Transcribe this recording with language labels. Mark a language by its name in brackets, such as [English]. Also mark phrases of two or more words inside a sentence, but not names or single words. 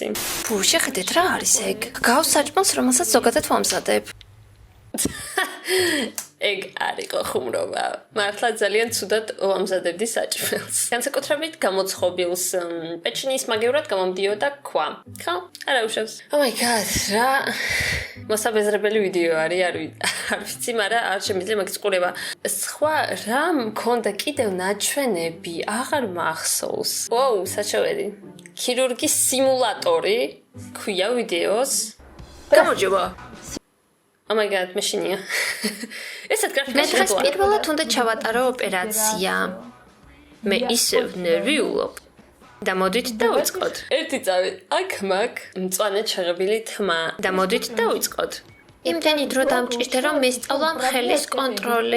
[Georgian] ფუ, შეხედეთ რა არის ეგ? გავს საჭმელს, რომელსაც ზოგადად ვამზადებ. ეგ არისო ხუმრობა. მართლა ძალიან ცუდად ვამზადებდი საჭმელს. განსაკუთრებით გამოცხობილს პეჩინის მაგევრად გამომდიოდა ქვა. ხო? არა უშავს. [English] Oh my god, [Georgian] რა მოსაბეზრებელი ვიდეო არის, არ ვიცი, მაგრამ არ შემიძლია მაგის ყურება. სხვა რა მქონდა კიდევ ნაჩვენები, აღარ მახსოვს. ვოუ, საჩვენე. ქირურგის სიმულატორი ქვია ვიდეოს. გამარჯობა. [English] Oh my god, [Georgian] მეშინია. ესეთ გრაფიკაში მე პირველად უნდა ჩავატარო ოპერაცია. მე ისევ ნერვიულობ. და მოდით დავიწყოთ. ერთი წავით. აქ მაგ მწვანე ჩაღებილი თმა. და მოდით დავიწყოთ. იმდენი დრო დამჭირდა რომ მესწავლა ხელის კონტროლი.